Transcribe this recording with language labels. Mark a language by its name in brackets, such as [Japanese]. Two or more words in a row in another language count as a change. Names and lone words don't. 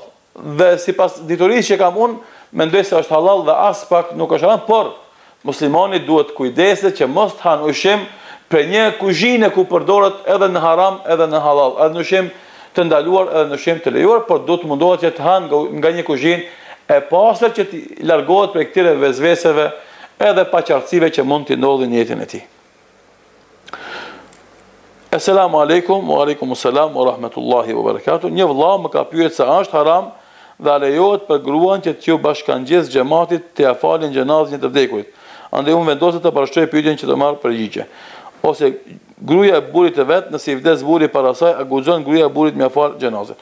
[Albanian] Dhe sipas diturisë që kam unë, mendoj se është halal dhe as pak nuk është haram, por muslimani duhet kujdeset që mos të hanë ushqim për një kuzhine ku përdoret edhe në haram, edhe në halal, edhe në ushqim të ndaluar, edhe në ushqim të lejuar, por duhet të mundohet që të hanë nga një kuzhinë e pastër që të largohet prej këtyre vezveseve edhe paqartësive që mund t'i ndodhin në jetën e tij. [Arabic] السلام عليكم وعليكم السلام ورحمة الله وبركاته. [Albanian] Një vëlla më ka pyet se është haram dhe a lejohet për gruan që t'ju bashkangjiz xhamatit të ja falin xhenazën e të vdekurit. Andaj unë vendosë të parashtroj pyetjen që të marr përgjigje. Ose gruaja e burrit të vet, nëse i vdes burri para saj, a guxon gruaja e burrit m'ia fal xhenazën.